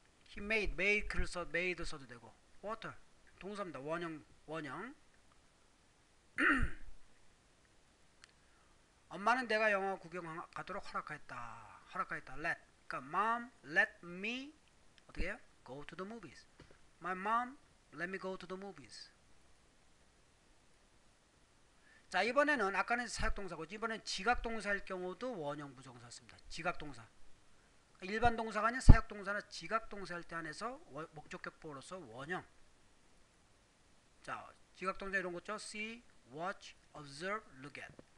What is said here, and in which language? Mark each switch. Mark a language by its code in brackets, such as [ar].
[ko] He made를 써도 되고 water 동사입니다. 원형. 엄마는 내가 영화 구경 가도록 허락하였다. [en] let. [ko] 그러니까 [en] mom let me [ko] 어떻게 해요? [en] go to the movies. My mom let me go to the movies. [ko] 자, 이번에는 아까는 사역동사고 이번엔 지각동사일 경우도 원형 부정사 씁니다. 지각동사. 일반 동사가 아닌 사역동사나 지각동사일 때 한해서 목적격보로서 원형. 자, 지각동사 이런 거 있죠? see, watch, observe, look at.